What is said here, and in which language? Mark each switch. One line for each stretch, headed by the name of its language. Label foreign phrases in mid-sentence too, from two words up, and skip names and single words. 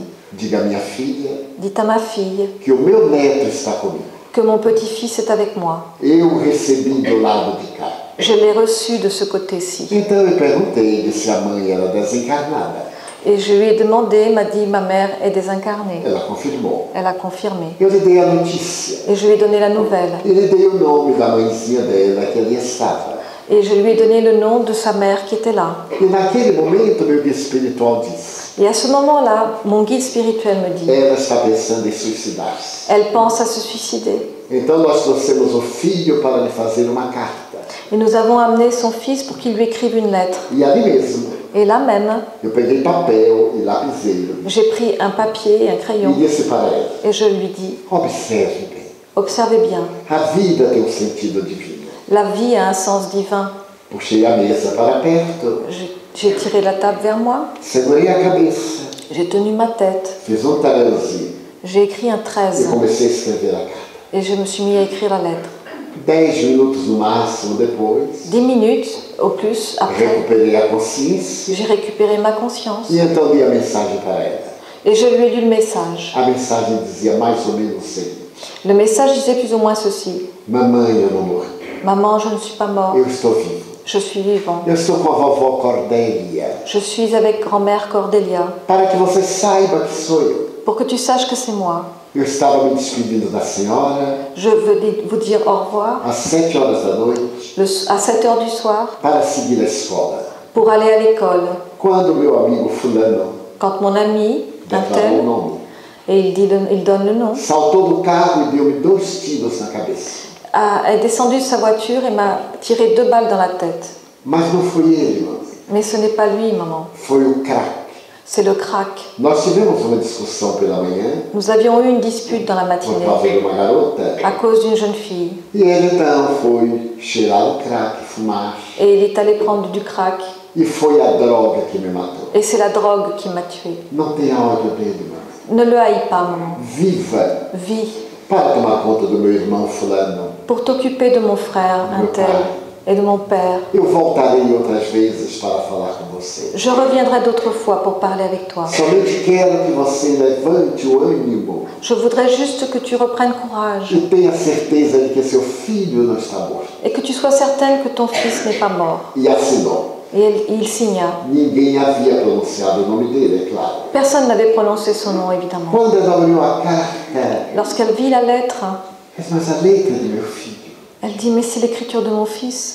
Portuguese: diga à minha filha
French: dites à ma fille
Portuguese: que o meu neto está comigo.
French: que mon petit-fils est avec moi.
Portuguese: Eu o recebi do lado de cá.
French: Je l'ai reçu de ce côté-ci.
Portuguese: Então eu perguntei se a mãe era desencarnada.
French: Et je lui ai demandé, il m'a dit, ma mère est désincarnée.
Portuguese: Ela confirmou.
French: Elle a confirmé.
Portuguese: Eu lhe dei a notícia.
French: Et je lui ai donné la nouvelle.
Portuguese: E lhe dei o nome da mãezinha dela que ali estava.
French: Et je lui ai donné le nom de sa mère qui était là.
Portuguese: E naquele momento meu guia espiritual disse:
French: Et à ce moment-là, mon guide spirituel me dit,
Portuguese: ela está pensando em suicidar-se.
French: elle pense à se suicider.
Portuguese: Então nós trouxemos o filho para lhe fazer uma carta.
French: Et nous avons amené son fils pour qu'il lui écrive une lettre.
Portuguese: E ali mesmo
French: Et là même,
Portuguese: eu peguei papel e lapiseiro
French: j'ai pris un papier et un
Portuguese: e
French: crayon
Portuguese: disse para ela:
French: et je lui dis,
Portuguese: observe bem.
French: observez bien,
Portuguese: A vida tem um sentido divino.
French: la vie a un sens divin.
Portuguese: Puxei a mesa para perto,
French: J'ai tiré la table vers moi,
Portuguese: segurei a cabeça,
French: j'ai tenu ma tête,
Portuguese: fiz 13
French: j'ai écrit un
Portuguese: e 13 comecei a escrever a carta.
French: et je me suis mis à écrire la lettre.
Portuguese: 10 minutos no máximo depois,
French: 10 minutes au plus après,
Portuguese: recuperei a consciência
French: j'ai récupéré ma conscience
Portuguese: e então li a mensagem para ela.
French: et je lui ai lu le message.
Portuguese: A mensagem dizia mais ou menos o seguinte:
French: Le message disait plus ou moins ceci.
Portuguese: mamãe, eu não morri,
French: Maman, je ne suis pas mort,
Portuguese: eu estou vivo.
French: je suis vivant.
Portuguese: Eu estou com a vovó Cordélia,
French: Je suis avec grand-mère Cordélia
Portuguese: para que você saiba que sou eu.
French: pour que tu saches que c'est moi.
Portuguese: Eu estava me despedindo da senhora
French: Je veux vous dire au revoir
Portuguese: às 7 horas da noite
French: à 7 heures du soir
Portuguese: para seguir a escola.
French: pour aller à l'école.
Portuguese: Quando meu amigo fulano,
French: Quand mon ami, un
Portuguese: declarou o
French: tel,
Portuguese: nome,
French: et il donne le nom,
Portuguese: saltou do carro e deu-me 2 tiros na cabeça.
French: est descendu de sa voiture et m'a tiré 2 balles dans la tête.
Portuguese: Mas não foi ele, mamãe.
French: Mais ce n'est pas lui, maman.
Portuguese: Foi o crack.
French: C'est le crack.
Portuguese: Nós tivemos uma discussão pela manhã
French: Nous avions eu une dispute dans la
Portuguese: por
French: matinée
Portuguese: causa de uma garota.
French: à cause d'une jeune fille.
Portuguese: E ele então foi cheirar o crack, fumar.
French: Et il est allé prendre du crack.
Portuguese: E foi a droga que me matou.
French: Et c'est la drogue qui m'a tué.
Portuguese: Não tenha ódio dele, mamãe.
French: Ne le haïs pas, maman.
Portuguese: Viva
French: Vis
Portuguese: para tomar conta do meu irmão fulano.
French: pour t'occuper de mon frère, un tel, et de mon père.
Portuguese: Eu voltarei outras vezes para falar com você.
French: Je reviendrai d'autres fois pour parler avec toi.
Portuguese: Somente quero que você levante o ânimo
French: Je voudrais juste que tu reprennes courage
Portuguese: e tenha certeza de que seu filho não está morto.
French: et que tu sois certaine que ton fils n'est pas mort.
Portuguese: E assinou.
French: Et il signa.
Portuguese: Ninguém havia pronunciado o nome dele, é claro.
French: Personne n'avait prononcé son nom, évidemment.
Portuguese: Quando ela abriu a carta,
French: Lorsqu'elle vit la lettre,
Portuguese: Mas a letra de meu filho.
French: Elle dit, mais c'est l'écriture de mon fils.